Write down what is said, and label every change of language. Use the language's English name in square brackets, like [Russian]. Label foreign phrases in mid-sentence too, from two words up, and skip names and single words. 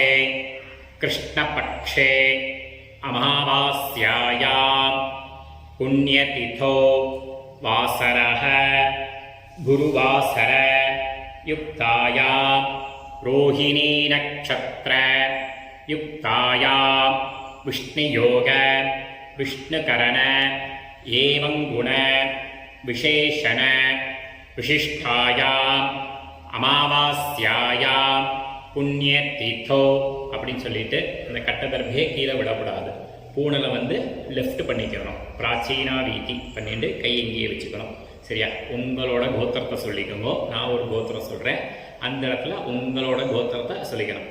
[Sanskrit] कृष्णपक्षे अमावास्यायां पुण्यतिथौ वासरः गुरुवासर युक्तायां रोहिणी नक्षत्र युक्तायां विष्णुयोग विष्णुकरण एवं गुण विशेषण विशिष्टायां अमावास्यायाम् पुण्य तिथौ [Tamil] அப்படின்னு சொல்லிட்டு அந்த கட்டதர்பே கீழே விடக்கூடாது. பூனலை வந்து லெஃப்ட் பண்ணிக்கணும். பிராச்சீனா வீதி பண்ணிட்டு கை இங்கேயே வச்சுக்கணும். சரியா? உங்களோட கோத்திரத்தை சொல்லிக்கோங்க. நான் ஒரு கோத்திரம் சொல்கிறேன், அந்த இடத்துல உங்களோட கோத்திரத்தை சொல்லிக்கணும்.